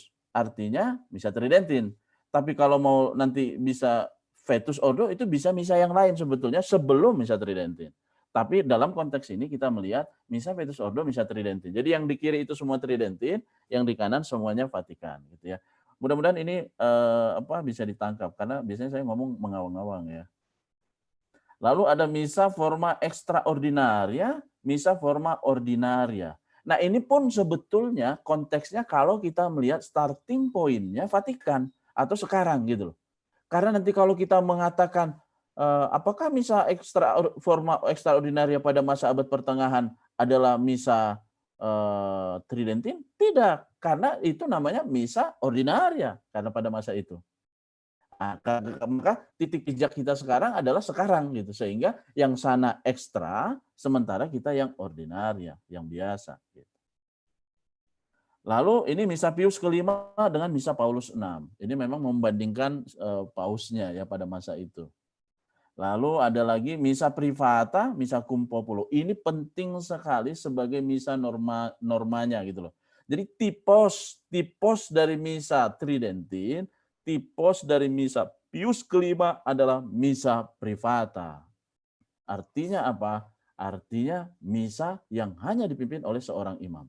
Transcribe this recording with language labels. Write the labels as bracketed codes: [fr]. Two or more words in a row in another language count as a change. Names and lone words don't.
[id] Artinya misa Tridentin. Tapi kalau mau nanti bisa Vetus Ordo itu bisa misa yang lain sebetulnya sebelum misa Tridentin. Tapi dalam konteks ini kita melihat misa Vetus Ordo, misa Tridentin. Jadi yang di kiri itu semua Tridentin, yang di kanan semuanya Vatikan gitu ya. Mudah-mudahan ini bisa ditangkap karena biasanya saya ngomong mengawang-awang ya. Lalu ada misa [la] forma extraordinaria, [id] misa [la] forma ordinaria. [id] Nah, ini pun sebetulnya konteksnya kalau kita melihat [en] starting point- [id] nya Vatikan atau sekarang gitu loh. Karena nanti kalau kita mengatakan apakah misa [la] forma extraordinaria [id] pada masa abad pertengahan adalah misa Tridentin? Tidak, karena itu namanya misa ordinaria karena pada masa itu. Maka titik pijak kita sekarang adalah sekarang gitu, sehingga yang sana ekstra, sementara kita yang ordinaria, yang biasa. Gitu. Lalu ini misa Pius kelima dengan misa Paulus 6. Ini memang membandingkan pausnya ya pada masa itu. Lalu ada lagi misa privata, misa [la] cum populo. [id] Ini penting sekali sebagai misa normanya gitu loh. Jadi tipos dari misa Tridentin, tipos dari misa Pius kelima adalah misa privata. Artinya apa? Artinya misa yang hanya dipimpin oleh seorang imam.